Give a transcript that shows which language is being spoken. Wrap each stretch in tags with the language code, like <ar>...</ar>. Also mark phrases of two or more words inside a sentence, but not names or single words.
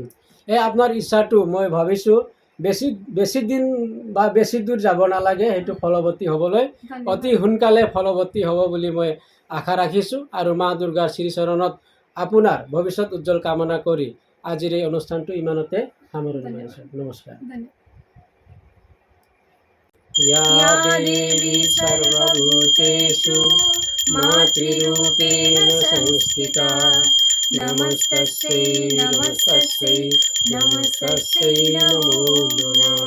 <as>এই আপোনাৰ ইচ্ছাটো মই ভাবিছোঁ বেছি বেছি দিন বা বেছি দূৰ যাব নালাগে সেইটো ফলৱতী হ'বলৈ, অতি ধন্যবাদ। সোনকালে ফলৱতী হ'ব বুলি মই আশা ৰাখিছোঁ আৰু মা দুৰ্গাৰ শ্ৰীচৰণত আপোনাৰ ভৱিষ্যত উজ্জ্বল কামনা কৰি আজিৰ এই অনুষ্ঠানটো ইমানতে সামৰণি মাৰিছোঁ। ধন্যবাদ। নমস্কাৰ। ধন্যবাদ।</as> <sa>या या देवी देवी सर्वभूतेषु सर्वभूतेषु मातृरूपेण मातृरूपेण संस्थिता संस्थिता नमस्तस्यै नमस्तस्यै नमस्तस्यै नमस्तस्यै नमस्तस्यै नमस्तस्यै नमो नमो नमः।</sa>